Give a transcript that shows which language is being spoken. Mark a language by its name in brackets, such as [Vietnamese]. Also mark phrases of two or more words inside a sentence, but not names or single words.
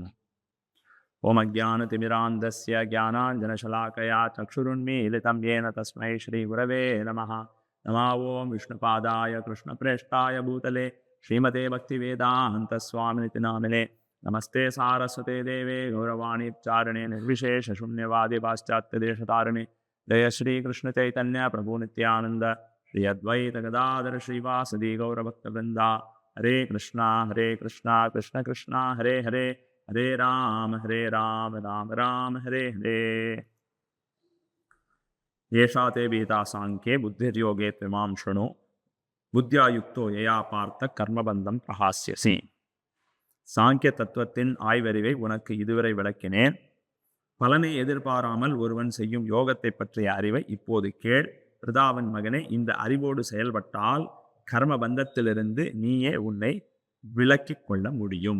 [Sanskrit] ॐ अज्ञानतिमिरान्धस्य ज्ञानाञ्जनशलाकया चक्षुरुन्मीलितं येन तस्मै श्री गुरवे नमः. नमो ॐ विष्णुपादाय कृष्णप्रेष्ठाय भूतले श्रीमते भक्तिवेदान्त स्वामिनिति नामिने. नमस्ते सारस्वते देवे गौरवाणिच्चारिणे निर्विशेष शून्यवादि பாश्चात्यदेशतारिणे. जय श्री कृष्ण चैतन्य प्रभु नित्यानंद श्री अद्वैत गदाधर श्रीवासदि गौरभक्तवृंदा. हरे कृष्णा कृष्ण कृष्णा हरे हरे, हरे राम राम राम हरे हरे. येषा ते भीता सांख्ये बुद्धिर्योगे त्विमां शृणु, बुद्ध्या युक्तो यया पार्थ कर्मबन्धं प्रहास्यसि. [Tamil] சாங்கிய தத்துவத்தின் ஆய்வறிவை உனக்கு இதுவரை விளக்கினேன். பலனை எதிர்பாராமல் ஒருவன் செய்யும் யோகத்தை பற்றிய அறிவை இப்போது கேள். பிருதாவன் மகனே, இந்த அறிவோடு செயல்பட்டால் கர்ம பந்தத்திலிருந்து நீயே உன்னை விலக்கிக் கொள்ள முடியும்.